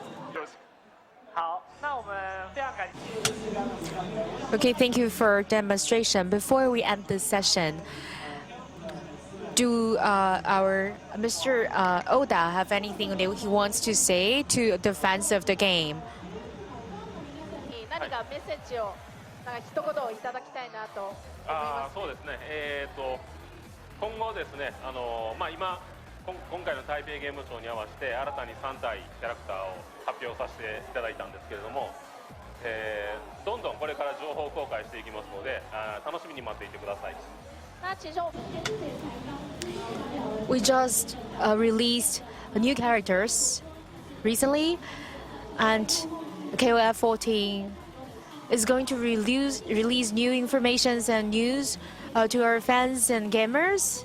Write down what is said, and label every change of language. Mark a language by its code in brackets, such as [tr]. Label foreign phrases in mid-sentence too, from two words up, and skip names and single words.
[en] Okay, thank you for demonstration. Before we end this session, do our Mr. Oda have anything that he wants to say to the fans of the game? [ja] 何かメッセージをなんか一言いただきたいなと思います。そうですね。今後ですね、今回の台北ゲームショーに合わせて新たに3体キャラクターを発表させていただいたんですけれども、どんどんこれから情報公開していきますので、楽しみに待っていてください。 [zh] 那其实我们 [en] We just released new characters recently, and KOF 14 is going to release new informations and news to our fans and gamers.